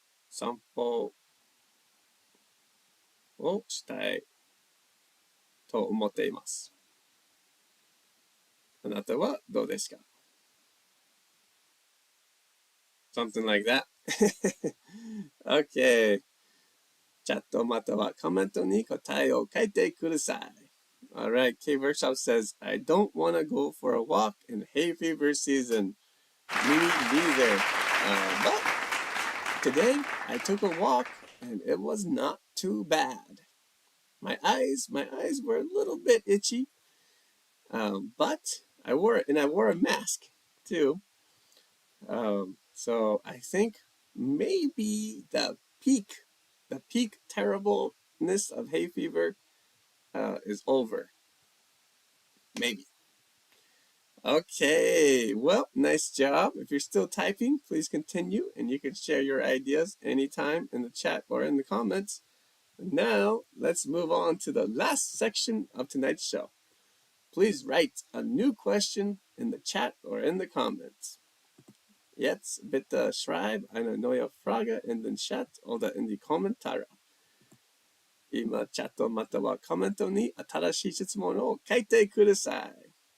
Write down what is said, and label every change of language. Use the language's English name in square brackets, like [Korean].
[Japanese] 散歩をしたいと思っています。あなたはどうですか? [English] Something like that. Okay. [Japanese] チャットまたはコメントに答えを書いてください。 [English] Alright, K Workshop says, I don't want to go for a walk in hay fever season. Me neither. But today I took a walk and it was not too bad. My eyes were a little bit itchy, but I wore a mask too. So I think maybe the peak terribleness of hay fever is over. Maybe. Okay, well, nice job. If you're still typing, please continue, and you can share your ideas anytime in the chat or in the comments. Now, let's move on to the last section of tonight's show. Please write a new question in the chat or in the comments. [German] Jetzt bitte schreib eine neue Frage in den Chat oder in die Kommentare. [Japanese] 今、チャットまたはコメントに新しい質問を書いてください。